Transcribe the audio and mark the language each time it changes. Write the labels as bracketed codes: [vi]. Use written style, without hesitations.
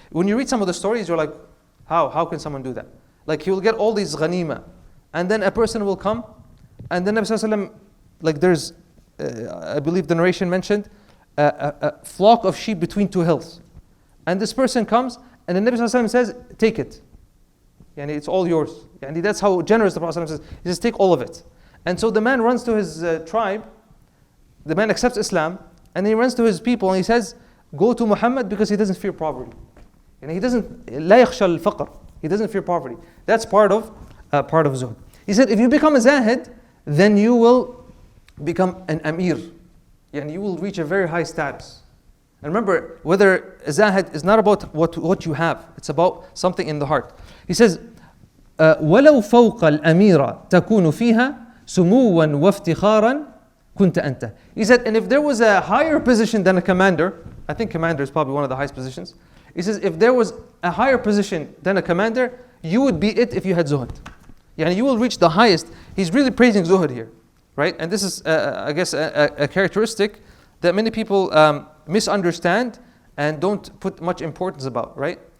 [en] When you read some of the stories, you're like, how can someone do that? Like he will get all these ghanima, and then a person will come, and then Nabi Sallallahu Alaihi Wasallam, like there's, I believe the narration mentioned, a flock of sheep between 2 hills, and this person comes, and the Nabi Sallallahu Alaihi Wasallam says, take it. It's all yours. That's how generous the Prophet says. He says, take all of it. And so the man runs to his tribe. The man accepts Islam, and he runs to his people, and he says, go to Muhammad because he doesn't fear poverty. He doesn't, [ar] لا يخشى الفقر. [en] He doesn't fear poverty. That's part of zuhud. He said, if you become a zahid, then you will become an amir. You will reach a very high status. And remember, whether a zahid is not about what you have, it's about something in the heart. He says, [ar] وَلَوْ فَوْقَ الْأَمِيرَ تَكُونُ فِيهَا سُمُوًا وَافْتِخَارًا كُنْتَ أَنْتَ. [en] He said, and if there was a higher position than a commander, I think commander is probably one of the highest positions. He says, if there was a higher position than a commander, you would be it if you had zuhud. You will reach the highest. He's really praising zuhud here, right? And this is, I guess, a characteristic that many people misunderstand and don't put much importance about, right?